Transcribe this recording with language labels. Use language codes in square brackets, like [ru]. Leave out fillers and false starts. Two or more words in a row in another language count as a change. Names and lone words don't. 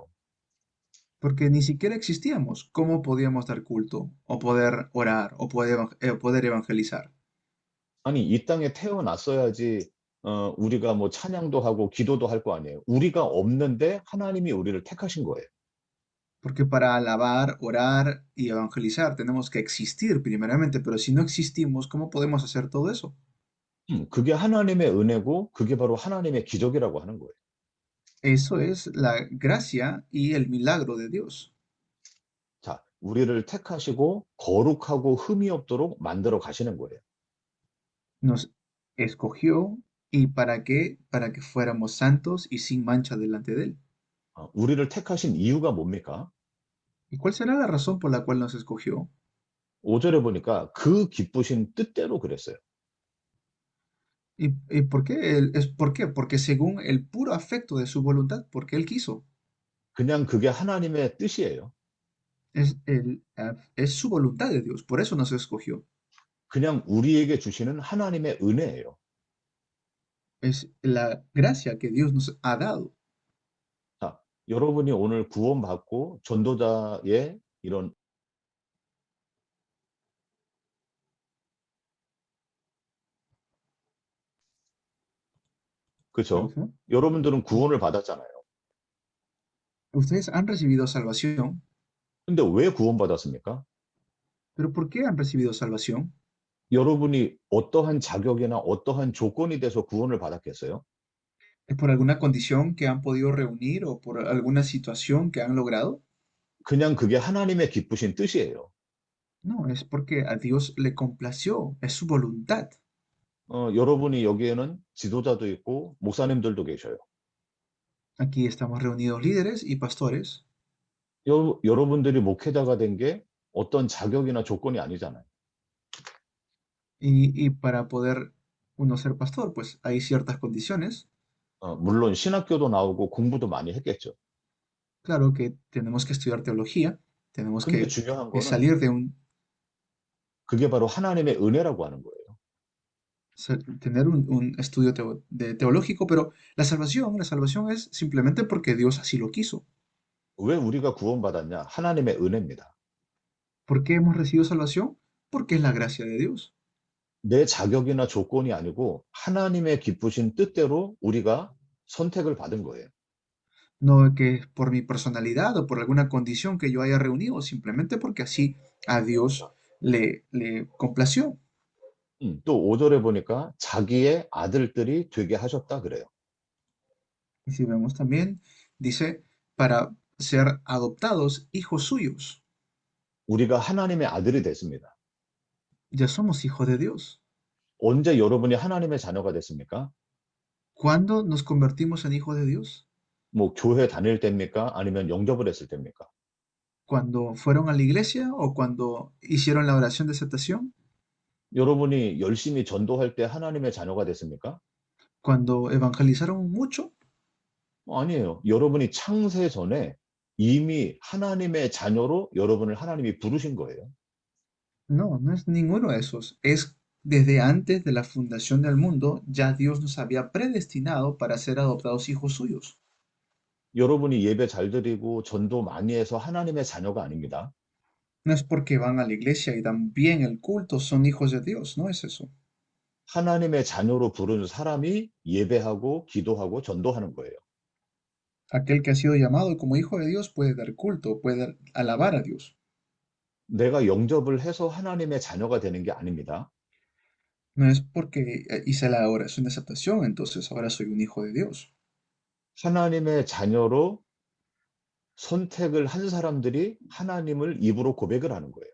[es] Porque ni siquiera existíamos. ¿Cómo podíamos dar culto o poder orar o poder evangelizar? [ko] 아니, 이 땅에 태어났어야지 우리가 뭐 찬양도 하고 기도도 할 거 아니에요. 우리가 없는데 하나님이 우리를 택하신 거예요. [es] Porque para alabar, orar y evangelizar tenemos que existir primeramente, pero si no existimos, ¿cómo podemos hacer todo eso? [ko] 그게 하나님의 은혜고 그게 바로 하나님의 기적이라고 하는 거예요. [es] Eso es la gracia y el milagro de Dios. [ko] 자, 우리를 택하시고 거룩하고 흠이 없도록 만들어 가시는 거예요. [es] Nos escogió y ¿para qué? Para que fuéramos santos y sin mancha delante de Él. [ko] 우리를 택하신 이유가 뭡니까? [es] ¿Y cuál será la razón por la cual nos escogió? [ko] 5절에 보니까 그 기쁘신 뜻대로 그랬어요. [es] ¿Y por qué? ¿Por qué? Porque según el puro afecto de su voluntad, porque Él quiso. [ko] 그냥 그게 하나님의 뜻이에요. [es] Es su voluntad de Dios, por eso nos escogió. [ko] 그냥 우리에게 주시는 하나님의 은혜예요. [es] Es la gracia que Dios nos ha dado. [ko] 자, 여러분이 오늘 구원받고 전도자의 이런 그쵸? Ujú. 여러분들은 구원을 받았잖아요. [es] Ustedes han recibido salvación, [ko] 근데 왜 구원받았습니까? [es] pero ¿por qué han recibido salvación? [ko] 여러분이 어떠한 자격이나 어떠한 조건이 돼서 구원을 받았겠어요? [es] ¿Es por alguna condición que han podido reunir o por alguna situación que han logrado? [ko] 그냥 그게 하나님의 기쁘신 뜻이에요. [es] No, es porque a Dios le complació, es su voluntad. [ko] 여러분이 여기에는 지도자도 있고 목사님들도 계셔요. [es] Aquí estamos reunidos líderes y pastores, [ko] 여러분들이 목회자가 된 게 어떤 자격이나 조건이 아니잖아요. [es] y para poder uno ser pastor, pues hay ciertas condiciones. [ko] 물론 신학교도 나오고 공부도 많이 했겠죠. [es] Claro que tenemos que estudiar teología, tenemos [ko] 근데 [es] que [ko] 중요한 거는 [es] salir de un, [ko] 그게 바로 하나님의 은혜라고 하는 거예요. [es] tener un estudio teológico, pero la salvación es simplemente porque Dios así lo quiso. [ko] 왜 우리가 구원받았냐? 하나님의 은혜입니다. [es] ¿Por qué hemos recibido salvación? Porque es la gracia de Dios. [ko] 내 자격이나 조건이 아니고 하나님의 기쁘신 뜻대로 우리가 선택을 받은 거예요. [es] No que es por mi personalidad o por alguna condición que yo haya reunido, simplemente porque así a Dios le complació. [ko] 또 5절에 보니까 자기의 아들들이 되게 하셨다 그래요. [es] Y si vemos también, dice, para ser adoptados hijos suyos. [ko] 우리가 하나님의 아들이 됐습니다. [es] Ya somos hijos de Dios. [ko] 언제 여러분이 하나님의 자녀가 됐습니까? [es] ¿Cuándo nos convertimos en hijos de Dios? [ko] 뭐 교회 다닐 때입니까? 아니면 영접을 했을 때입니까? [es] ¿Cuando fueron a la iglesia o cuando hicieron la oración de aceptación? [ko] 여러분이 열심히 전도할 때 하나님의 자녀가 됐습니까? [es] ¿Cuando evangelizaron mucho? [ko] 아니에요. 여러분이 창세 전에 이미 하나님의 자녀로 여러분을 하나님이 부르신 거예요. [es] No, no es ninguno de esos. Es desde antes de la fundación del mundo, ya Dios nos había predestinado para ser adoptados hijos suyos. [ko] 여러분이 예배 잘 드리고 전도 많이 해서 하나님의 자녀가 아닙니다. [es] No es porque van a la iglesia y dan bien el culto, son hijos de Dios, no es eso. [ko] 하나님의 자녀로 부른 사람이 예배하고 기도하고 전도하는 거예요. [es] Aquel que ha sido llamado como hijo de Dios puede dar culto, puede alabar a Dios. [ko] 내가 영접을 해서 하나님의 자녀가 되는 게 아닙니다. [es] No es porque hice la oración de aceptación, entonces ahora soy un hijo de Dios. [ko] 하나님의 자녀로 선택을 한 사람들이 하나님을 입으로 고백을 하는 거예요.